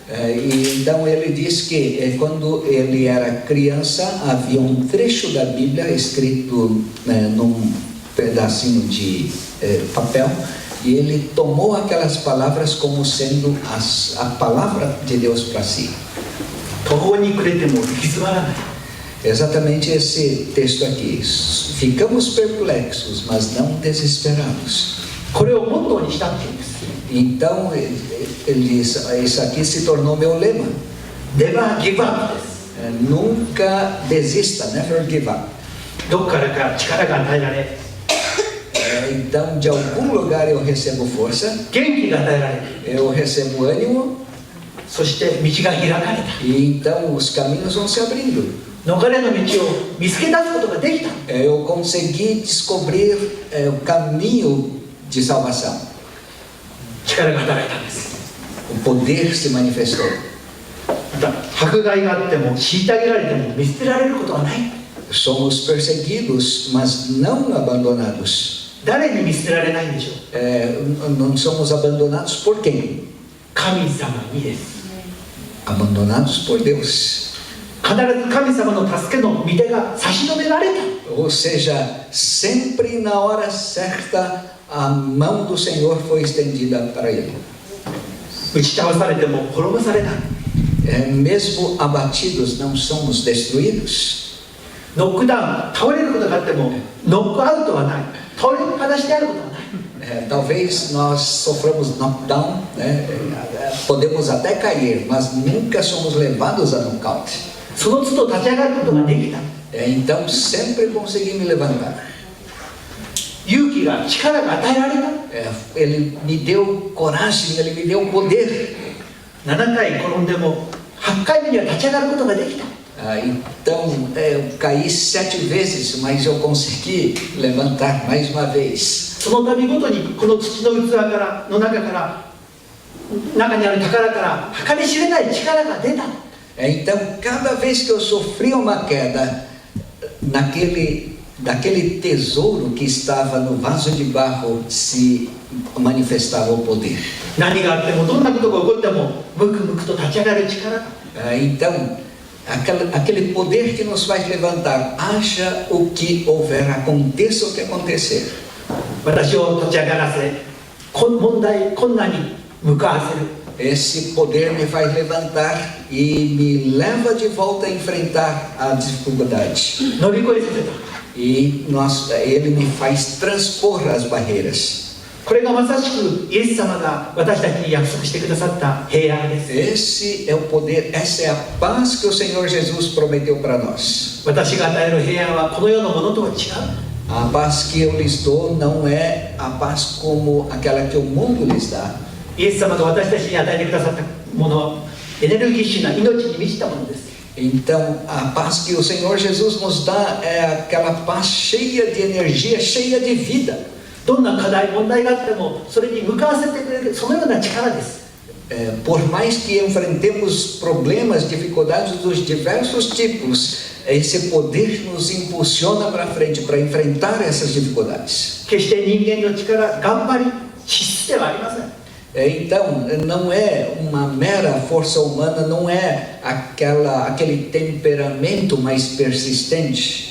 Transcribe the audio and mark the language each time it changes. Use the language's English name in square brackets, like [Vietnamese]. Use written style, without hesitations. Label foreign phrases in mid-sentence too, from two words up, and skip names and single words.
[Portuguese] E então ele diz que quando ele era criança havia um trecho da Bíblia escrito num pedacinho de papel, e ele tomou aquelas palavras como sendo a palavra de Deus para si. [Japanese] 途方に暮れても行き詰まらない。 [Portuguese] Exatamente esse texto aqui. Ficamos perplexos, mas não desesperados. [Japanese] これをモットーにしたっていうんです。 [Portuguese] Então, isso aqui se tornou meu lema. [English] Never give up です。 [Portuguese] Nunca desista, [English] never give up. [Japanese] どこからか力が与えられ、 [Portuguese] Então, de algum lugar eu recebo força, [Japanese] 元気が与えられ、 [Portuguese] eu recebo ânimo, [Japanese] そして道が開かれた。 [Portuguese] e então os caminhos vão se abrindo. [Japanese] 逃れの道を見つけ出すことができた。 [Portuguese] Eu consegui descobrir o caminho de salvação. [Japanese] 力が働いたんです。 [Portuguese] O poder se manifestou. [Japanese] また迫害があっても虐げられても見捨てられることはない。 [Portuguese] Somos perseguidos, mas não abandonados. [Japanese] 誰に見捨てられないんでしょう。 [Portuguese] Não somos abandonados por quem? [Japanese] 神様にです。 [Portuguese] Abandonados por Deus. [Japanese] 必ず神様の助けの御手が差し伸べられた。 [Portuguese] Ou seja, sempre na hora certa a mão do Senhor foi estendida para ele. [Japanese] 打ち倒されても滅ぼされない。 [Portuguese] Mesmo abatidos, não somos destruídos. [Japanese] ノックダウン、倒れることがあってもノックアウトはない、倒れっぱなしであることはない。 [Portuguese] Talvez nós soframos knockdown, né? Podemos até cair, mas nunca somos levados a nocaute. [Japanese] その都度立ち上がることができた。 [Portuguese] Então sempre consegui me levantar. [Japanese] 勇気が、力が与えられた。 [Portuguese] Ele me deu coragem, ele me deu poder. [Japanese] 7 回転んでも8回目には立ち上がることができた。 [Portuguese] Então eu caí 7 vezes, mas eu consegui levantar mais uma vez. [Japanese] その度ごとにこの土の器からの中にある宝から計り知れない力が出た。 [Portuguese] Então cada vez que eu sofria uma queda daquele tesouro que estava no vaso de barro se manifestava o poder. [Japanese] 何があってもどんなことが起こってもムクムクと立ち上がる力。 [Portuguese] Então aquele poder que nos faz levantar, haja o que houver, aconteça o que acontecer. [Japanese] 私を立ち上がらせ、問題、困難に向かわせる。 [Portuguese] Esse poder me faz levantar e me leva de volta a enfrentar a dificuldade. [Japanese] 乗り越えさせた。 [Portuguese] E ele me faz transpor as barreiras. [Japanese] これがまさしくイエス様が私たちに約束してくださった平安です。 [Portuguese] Esse é o poder, essa é a paz que o Senhor Jesus prometeu para nós. [Japanese] 私が与える平安はこの世のものとは違う。 [Portuguese] A paz que eu lhes dou não é a paz como aquela que o mundo lhes dá. [Japanese] イエス様が私たちに与えてくださったものはエネルギッシュな命に満ちたものです。 [Portuguese] Então, a paz que o Senhor Jesus nos dá é aquela paz cheia de energia, cheia de vida. [Japanese] どんな課題、問題があってもそれに向かわせてくれる、そのような力です。 [Portuguese] Por mais que enfrentemos problemas, dificuldades dos diversos tipos, esse poder nos impulsiona para frente, para enfrentar essas dificuldades. [Japanese] 決して人間の力、頑張り、資質ではありません。 [Portuguese] Então, não é uma mera força humana, não é aquele temperamento mais persistente.